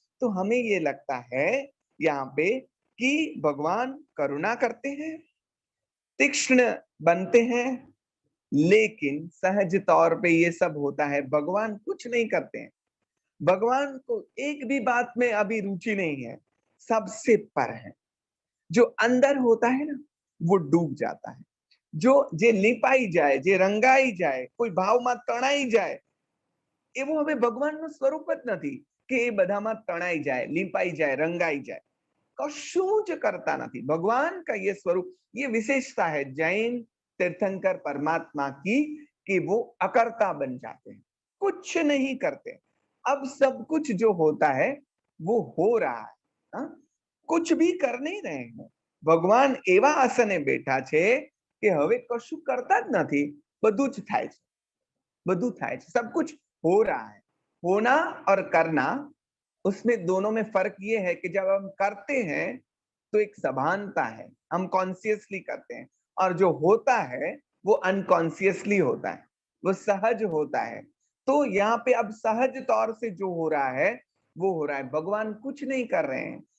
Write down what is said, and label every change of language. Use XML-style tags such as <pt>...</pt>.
<hi>तो हमें ये लगता है यहाँ पे कि भगवान करुणा करते हैं, तीक्ष्ण बनते हैं, लेकिन सहज तौर पे ये सब होता है, भगवान कुछ नहीं करते हैं। भगवान को एक भी बात में अभी रुचि नहीं है, सबसे पर है। जो अंदर होता है ना, वो डूब जाता है।</hi> <gu>जो जे लिपाई जाए, जे रंगाई जाए, કોઈ ભાવમાં તણાઈ જાય, એવું હવે ભગવાનનું સ્વરૂપ જ નથી કે એ બધામાં તણાઈ જાય, લીપાઈ જાય, રંગાઈ જાય, કશું જ કરતા નથી।</gu> <hi>भगवान का ये स्वरूप, ये विशेषता है जैन तीर्थंकर परमात्मा की, कि वो अकर्ता बन जाते हैं, कुछ नहीं करते। अब सब कुछ जो होता है वो हो रहा है, हा? कुछ भी कर नहीं रहे हैं।</hi> <gu>भगवान एवा आसने बैठा छे કે હવે કશું કરતા જ નથી, બધું જ થાય છે, બધું થાય છે,</gu> <hi>सब कुछ हो रहा है। होना और करना, उसमें दोनों में फर्क ये है कि जब हम करते हैं तो एक सभानता है, हम कॉन्शियसली करते हैं, और जो होता है वो अनकॉन्शियसली होता है, वो सहज होता है। तो यहाँ पे अब सहज तौर से जो हो रहा है वो हो रहा है, भगवान कुछ नहीं कर रहे हैं।</hi>